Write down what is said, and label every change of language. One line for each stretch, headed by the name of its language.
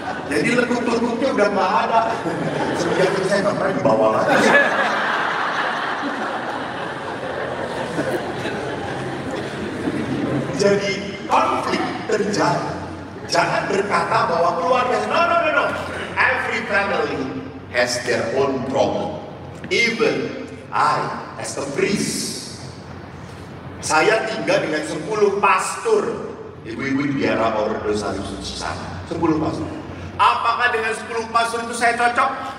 Indonesian: Jadi lekuk-lekuknya udah nggak ada. Sejak itu saya nggak pernah dibawa lagi. Jadi konflik terjadi. Jangan berkata bahwa keluarga, no.
English: Every family has their own problem. Even I, as a priest,
Indonesian: saya tinggal dengan 10 pastor. Ibu-ibu di daerah Ordo Salib Suci sana, 10 pastor. Apakah dengan 10 pastor itu saya cocok?